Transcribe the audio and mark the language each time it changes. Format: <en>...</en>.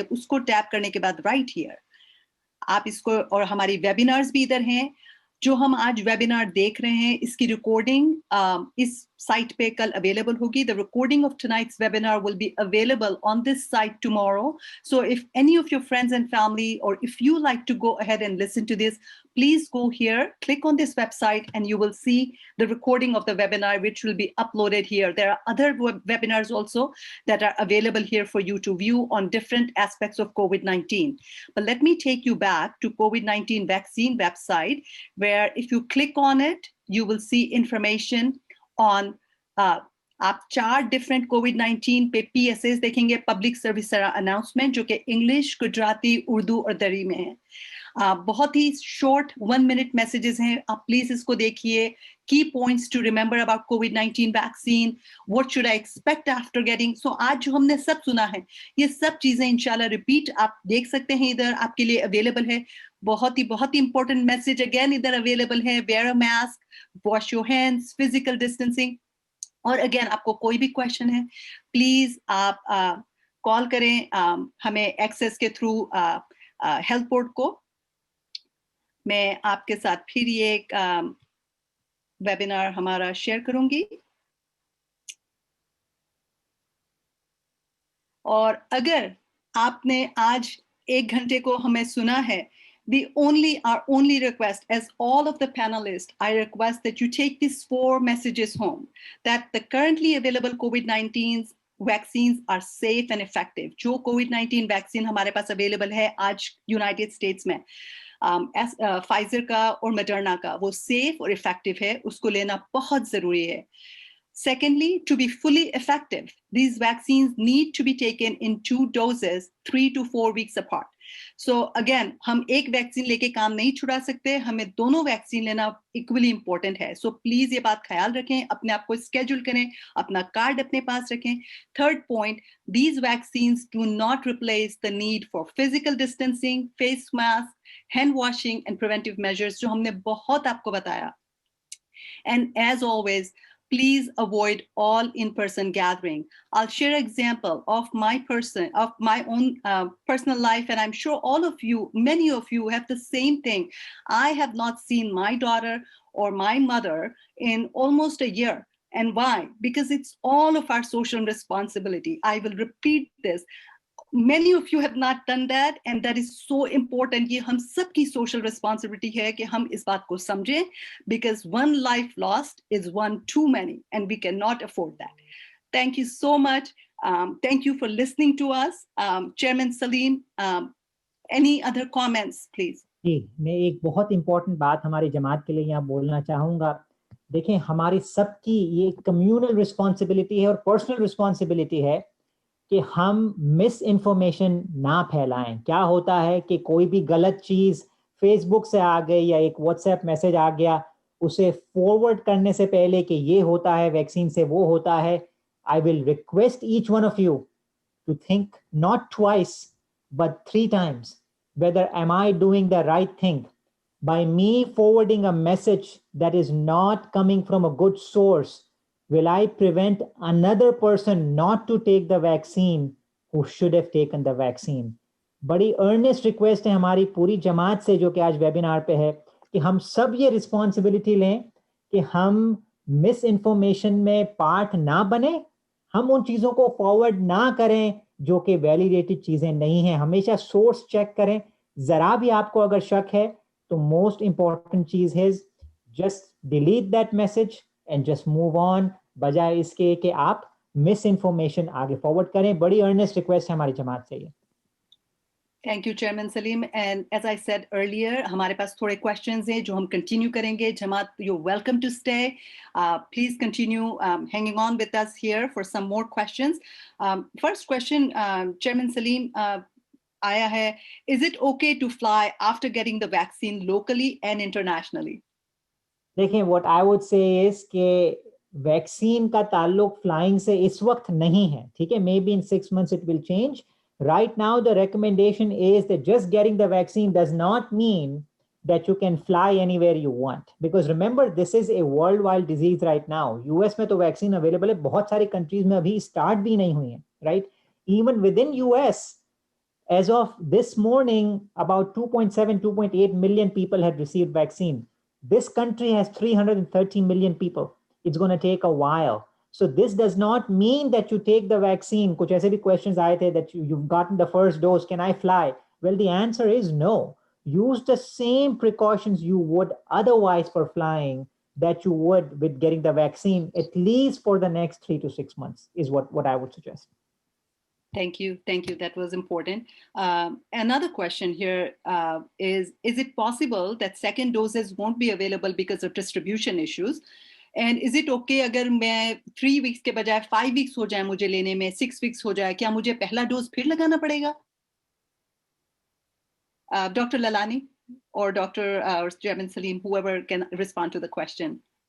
<hi>उसको टैप करने के बाद</hi> <en>right here</en> <hi>आप इसको, और हमारी वेबिनार्स भी इधर हैं. जो हम आज वेबिनार देख रहे हैं, इसकी रिकॉर्डिंग इस साइट पे कल अवेलेबल होगी.</hi> <en>The recording of tonight's webinar will be available on this site tomorrow. So if any of your friends and family, और if you like to go ahead and listen to this, please go here, click on this website, and you will see the recording of the webinar, which will be uploaded here. There are other webinars also that are available here for you to view on different aspects of COVID-19. But let me take you back to COVID-19 vaccine website, where if you click on it, you will see information on</en> <hi>आप 4 different कोविड-19 पे PSAs देखेंगे, public service announcement, जो कि English, Gujarati, Urdu और दरी में है. बहुत ही शॉर्ट 1 मिनट मैसेजेस हैं. आप प्लीज इसको देखिए.</hi> <en>की points to remember about covid vaccine, what should I expect after getting.</en> <hi>सो आज जो हमने सब सुना है, ये सब चीजें इंशाल्लाह रिपीट आप देख सकते हैं, इधर आपके लिए अवेलेबल है. बहुत ही इंपॉर्टेंट मैसेज अगेन इधर अवेलेबल है.</hi> <en>Wear a mask, wash your hands, physical distancing.</en> <hi>और अगेन आपको कोई भी क्वेश्चन है प्लीज आप कॉल करें हमें एक्सेस के थ्रू हेल्थ बोर्ड को. मैं आपके साथ फिर ये एक वेबिनार हमारा शेयर करूंगी. और अगर आपने आज 1 घंटे को हमें सुना है,</hi> <en>our only request as all of the panelists, I request that you take these 4 messages home, that the currently available COVID-19 vaccines are safe and effective.</en> <hi>जो COVID-19 vaccine हमारे पास available है आज United States में, Pfizer का और Moderna का, वो safe और effective है, उसको लेना बहुत जरूरी है.</hi> <en>Secondly, to be fully effective, these vaccines need to be taken in 2 doses, 3 to 4 weeks apart.</en> <hi>So again, हम एक वैक्सीन लेके काम नहीं छुड़ा सकते, हमें दोनों वैक्सीन लेना इक्वली इंपॉर्टेंट है. सो प्लीज ये बात ख्याल रखें, अपने आप को स्केड्यूल करें, अपना कार्ड अपने पास रखें.</hi> <en>third point, these vaccines do not replace the need for physical distancing, face mask, hand washing and preventive measures</en> <hi>जो हमने बहुत आपको बताया.</hi> <en>And as always, please avoid all in-person gathering. I'll share an example of my own personal life, and I'm sure all of you, many of you have the same thing. I have not seen my daughter or my mother in almost a year. And why? Because it's all of our social responsibility. I will repeat this. Many of you have not done that, and that is so important.</en> <hi>ये हम सबकी social responsibility है कि हम इस बात को समझें,</hi> <en>because one life lost is one too many, and we cannot afford that. Thank you so much. Thank you for listening to us. Chairman Salim, any other comments, please?</en> <hi>जी, मैं एक बहुत इम्पोर्टेंट बात हमारी जमात के लिए यहाँ बोलना चाहूँगा. देखें, हमारी सबकी ये कम्युनल रिस्पॉन्सिबिलिटी है और पर्सनल रिस्पॉन्सिबिलिटी है कि हम मिस इन्फॉर्मेशन ना फैलाएं. क्या होता है कि कोई भी गलत चीज़ फेसबुक से आ गई या एक व्हाट्सएप मैसेज आ गया, उसे फॉरवर्ड करने से पहले कि ये होता है वैक्सीन से वो होता है,</hi> <en>I will request each one of you to think not twice but 3 times whether am I doing the right thing. By me forwarding a message that is not coming from a good source, will I prevent another person not to take the vaccine who should have taken the vaccine?</en> <hi>बड़ी earnest request है हमारी पूरी जमात से जो कि आज webinar पे है कि हम सब ये रिस्पॉन्सिबिलिटी लें कि हम मिस इन्फॉर्मेशन में पार्ट ना बने, हम उन चीज़ों को फॉरवर्ड ना करें जो कि वैलिडेटेड चीज़ें नहीं हैं. हमेशा सोर्स चेक करें. ज़रा भी आपको अगर शक है तो मोस्ट इम्पॉर्टेंट चीज़ है</hi> <en>just delete that message and just move on,</en> <hi>बजाय इसके कि आप मिस इन्फॉर्मेशन आगे फॉरवर्ड करें. बड़ी अर्नेस्ट रिक्वेस्ट है हमारी जमात से ये.</hi> <en>Thank you, Chairman Salim. And as I said earlier,</en> <hi>हमारे पास थोड़े questions हैं जो हम continue करेंगे.</hi> <en>Jamaat, you're welcome to stay. Please continue hanging on with us here for some more questions. First question, Chairman Salim,</en> <hi>आया है,</hi> <en>is it okay to fly after getting the vaccine locally and internationally?</en> <hi>देखें,</hi> <en>what I would say is</en> <hi>कि vaccine का ताल्लुक flying से इस वक्त नहीं है, ठीक है.</hi> <en>Maybe in 6 months it will change. Right now, the recommendation is that just getting the vaccine does not mean that you can fly anywhere you want. Because remember, this is a worldwide disease right now.</en> <hi>US में तो vaccine available है, बहुत सारी countries में अभी start भी नहीं हुई है, right?</hi> <en>Even within US, as of this morning, about 2.7, 2.8 million people had received vaccine. This country has 330 million people. It's going to take a while. So this does not mean that you take the vaccine.</en> <hi>कुछ ऐसे भी questions आए थे</hi> <en>that you've gotten the first dose. Can I fly? Well, the answer is no. Use the same precautions you would otherwise for flying that you would with getting the vaccine, at least for the next 3 to 6 months is what I would suggest. Thank you. Thank you. That was important. Another question here is it possible that second doses won't be available because of distribution issues? And is it okay</en> <hi>अगर मैं 3 weeks के बजाय 5 weeks हो जाए मुझे लेने में, 6 weeks हो जाए, क्या मुझे पहला डोज फिर लगाना पड़ेगा?</hi> <en>Dr. Lalani or Dr. Chairman Salim, whoever can respond to the question.</en>